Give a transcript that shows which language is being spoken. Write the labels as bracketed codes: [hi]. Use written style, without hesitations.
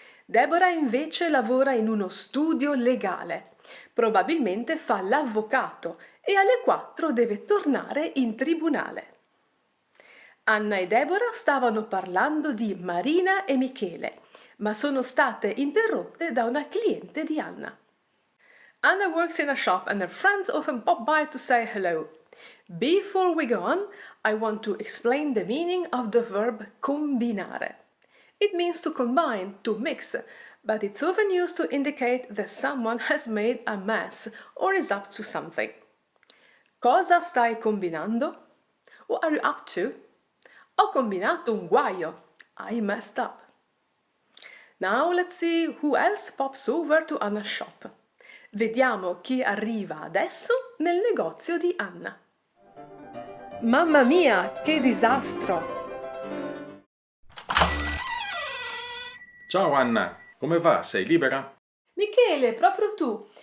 [it] Deborah invece lavora in uno studio legale. Probabilmente fa l'avvocato e alle 4 deve tornare in tribunale. Anna e Deborah stavano parlando di Marina e Michele, ma sono state interrotte da una cliente di Anna. [en] Anna works in a shop and her friends often pop by to say hello. Before we go on, I want to explain the meaning of the verb combinare. It means to combine, to mix, but it's often used to indicate that someone has made a mess or is up to something. [it] Cosa stai combinando? [en] What are you up to? [it] Ho combinato un guaio. [en] I messed up. Now let's see who else pops over to Anna's shop. [it] Vediamo chi arriva adesso nel negozio di Anna. Mamma mia, che disastro! Ciao Anna, come va? Sei libera? Michele, proprio tu.